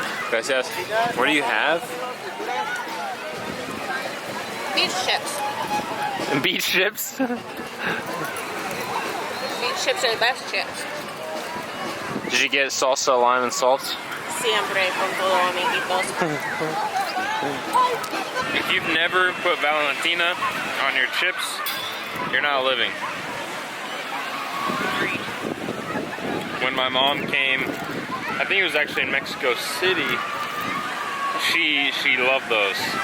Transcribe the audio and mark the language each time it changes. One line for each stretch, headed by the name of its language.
Spanish: Gracias.
English: What do you have? Beach chips. Beach chips? Beach chips are the best chips. Did you get salsa, lime, and salt?
Spanish: Siempre con todo, amiguitos.
English: If you've never put Valentina on your chips, you're not living. When my mom came, I think it was actually in Mexico City, she loved those.